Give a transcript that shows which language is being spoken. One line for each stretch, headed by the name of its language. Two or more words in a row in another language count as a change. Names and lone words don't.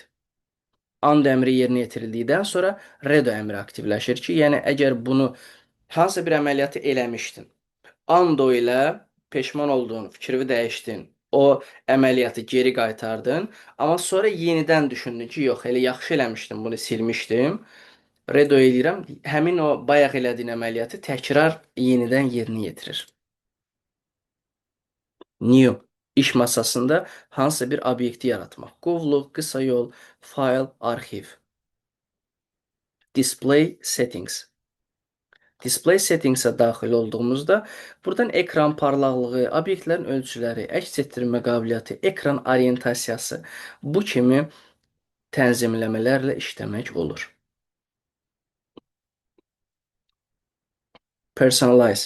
Azerbaijani: Undo əmri yerinə yetirildikdən sonra redo əmri aktivləşir ki, yəni əgər bunu hansısa bir əməliyyatı eləmişdin, undo ilə peşman olduğun, fikrini dəyişdin, o əməliyyatı geri qaytardın, amma sonra yenidən düşündün ki, yox, elə yaxşı eləmişdim, bunu silmişdim. Redo eləyirəm, həmin o bayaq elədiyin əməliyyatı təkrar yenidən yerinə yetirir. New iş masasında hansısa bir obyekti yaratmaq. Qovluq, qısa yol, fayl, arxiv.
English: Display settings. Display settings'ə
Azerbaijani: daxil olduğumuzda buradan ekran parlaqlığı, obyektlərin ölçüləri, əks etdirmə qabiliyyəti, ekran orientasiyası bu kimi tənzimləmələrlə işləmək olur. Personalize.